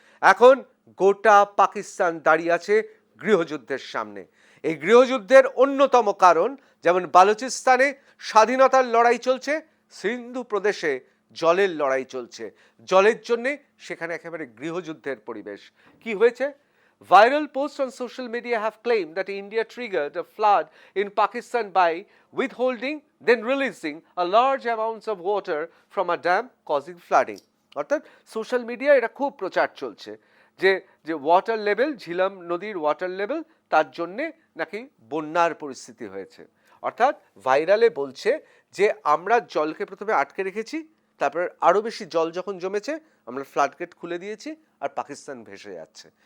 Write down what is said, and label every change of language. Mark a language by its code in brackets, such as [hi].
[bn] এখন গোটা পাকিস্তান দাঁড়িয়ে আছে গৃহযুদ্ধের সামনে। এই গৃহযুদ্ধের অন্যতম কারণ, যেমন বালুচিস্তানে স্বাধীনতার লড়াই চলছে, সিন্ধু প্রদেশে জলের লড়াই চলছে। জলের জন্যে সেখানে একেবারে গৃহযুদ্ধের পরিবেশ। কি হয়েছে? [en] Viral posts on social media have claimed that India triggered a flood in Pakistan by withholding, then releasing a large amounts of water from a dam, causing flooding. [bn] অর্থাৎ সোশ্যাল মিডিয়া এটা খুব প্রচার চলছে যে যে ওয়াটার লেভেল, ঝিলাম নদীর water level, তার জন্যে নাকি বন্যার পরিস্থিতি হয়েছে। অর্থাৎ ভাইরালে বলছে যে আমরা জলকে প্রথমে আটকে রেখেছি, তারপর আরও বেশি জল যখন জমেছে আমরা ফ্লাডগেট খুলে দিয়েছি, আর পাকিস্তান ভেসে যাচ্ছে।